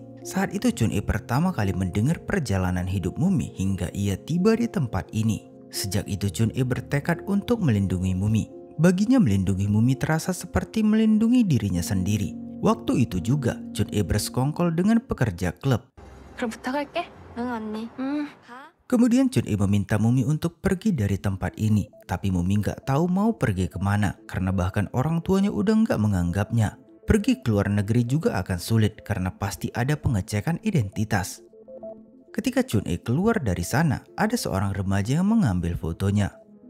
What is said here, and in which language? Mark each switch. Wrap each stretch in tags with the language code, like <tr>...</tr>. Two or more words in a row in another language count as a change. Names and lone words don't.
<id>Saat itu Chun E pertama kali mendengar perjalanan hidup Mumi hingga ia tiba di tempat ini. Sejak itu Chun E bertekad untuk melindungi Mumi. Baginya melindungi Mumi terasa seperti melindungi dirinya sendiri. Waktu itu juga Chun E bersekongkol dengan pekerja klub.</id> <ko>그럼 부탁할게. 응 언니. 가.</ko> <id>Kemudian Chun E meminta Mumi untuk pergi dari tempat ini. Tapi Mumi nggak tahu mau pergi kemana karena bahkan orang tuanya udah nggak menganggapnya. Pergi ke luar negeri juga akan sulit karena pasti ada pengecekan identitas. Ketika Chun E keluar dari sana, ada seorang remaja yang mengambil fotonya.</id>